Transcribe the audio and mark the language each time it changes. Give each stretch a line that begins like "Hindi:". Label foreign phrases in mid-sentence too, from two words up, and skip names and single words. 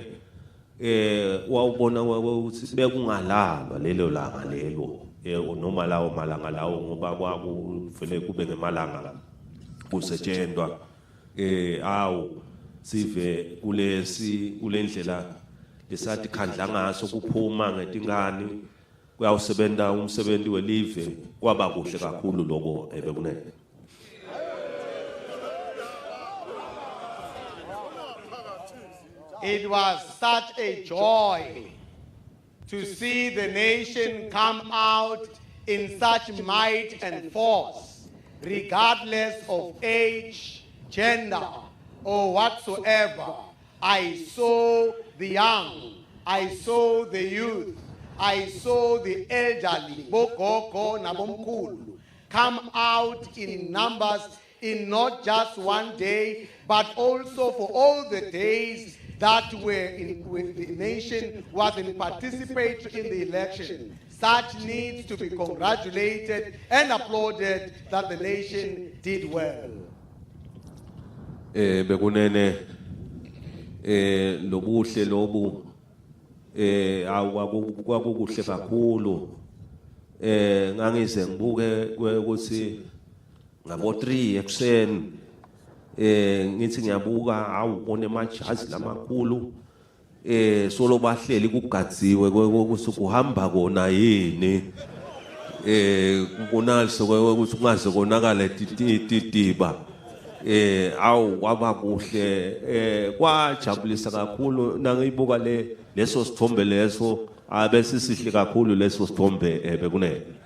Swati: wawubona ukuthi bekungalalwa lelo langa lelo noma lawo malanga lawo ngoba kwakuvele kube ngemalanga kusetshenzwa awu sive kulendlela lesathi khandla ngaso kuphuma ngetingane kuyawusebenza umsebenzi welive kwaba kuhle kakhulu lokho bekunene.
English: It was such a joy to see the nation come out in such might and force, regardless of age, gender, or whatsoever. I saw the young, I saw the youth, I saw the elderly,
Swati: bogogo nabomkhulu,
English: come out in numbers in not just one day, but also for all the days that with the nation was in participatory in the election. Such needs to be congratulated and applauded that the nation did well.
Swati: Bekunene lobuhle lobu kwakukuhle kakhulu ngangize ngibuke ukuthi ngabo 3 ekseni ngithi ngiyabuka awubone emajazi lamakhulu solo bahleli kugadziwe ukuthi kuhamba kona yini kunaliso ukuthi kungaze konakala titiba awu kwaba kuhle kwajabulisa kakhulu nangiyibuka leso sithombe leso abese sihle kakhulu leso sithombe bekunene.